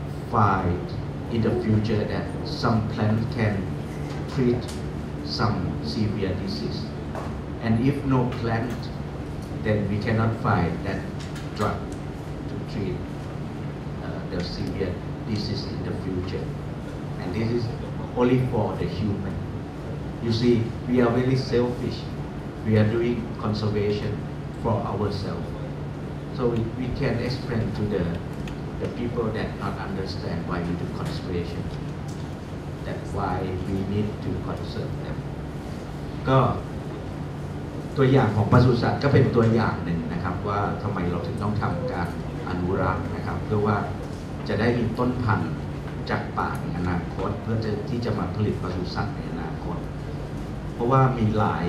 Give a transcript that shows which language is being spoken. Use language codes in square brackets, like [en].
[en] find in the future that some plant can treat some severe disease and if no plant then we cannot find that drug to treat the severe disease in the future. And this is only for the human. You see, we are very selfish. We are doing conservation for ourselves. So we can explain to the people that not understand why we do conservation. That's why we need to conserve them. [th] ก็ตัวอย่างของปศุสัตว์ก็เป็นตัวอย่างหนึ่งนะครับว่าทำไมเราถึงต้องทำการอนุรักษ์นะครับเพื่อว่าจะได้มีต้นพันธุ์จากป่าในอนาคตเพื่อที่จะมาผลิตปศุสัตว์ในอนาคตเพราะว่ามีหล